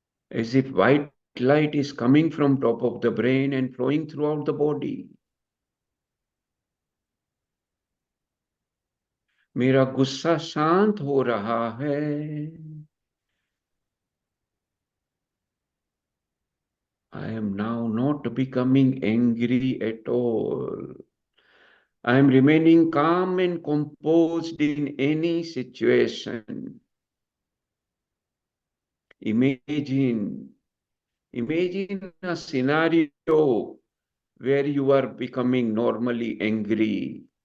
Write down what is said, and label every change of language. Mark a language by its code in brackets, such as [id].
[en] As if white light is coming from top of the brain and flowing throughout the body. [hi] मेरा गुस्सा शांत हो रहा है। [en] I am now not becoming angry at all. I am remaining calm and composed in any situation. Imagine a scenario where you are becoming normally angry.